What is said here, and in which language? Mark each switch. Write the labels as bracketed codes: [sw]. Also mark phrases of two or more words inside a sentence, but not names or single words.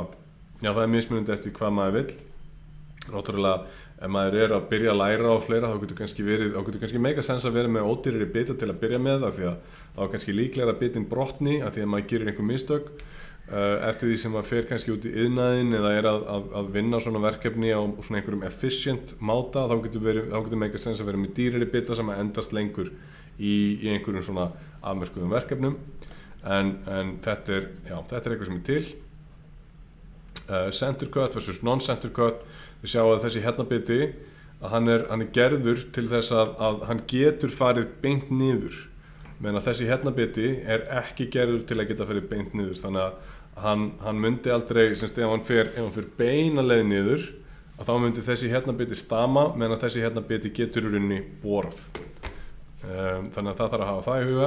[is] Já, það mismunandi eftir hvað maður vill. Náttúrulega ef maður að byrja að læra á fleira þá getur kannski mega sens að vera með ódýrari bita til að byrja með það því að þá kannski líklega að bitin brotni að því að maður gerir einhver mistök eftir því sem maður fer kannski út í iðnaðinn eða að vinna svona verkefni á svona einhverjum efficient máta þá getur mega sens að vera með dýrari bita sem að endast lengur í einhverjum svona afmörkuðum verkefnum en þetta eitthvað sem til. [en] Center cut versus non-center cut. [is] Við sjáum að þessi hérna-biti að hann er gerður til þess að hann getur farið beint niður meðan þessi hérna-biti ekki gerður til að geta farið beint niður þannig að hann myndi aldrei ef hann fer beina leið niður að þá myndi þessi hérna-biti stama meðan þessi hérna-biti getur í rauninni borað þannig að það þarf að hafa það í huga.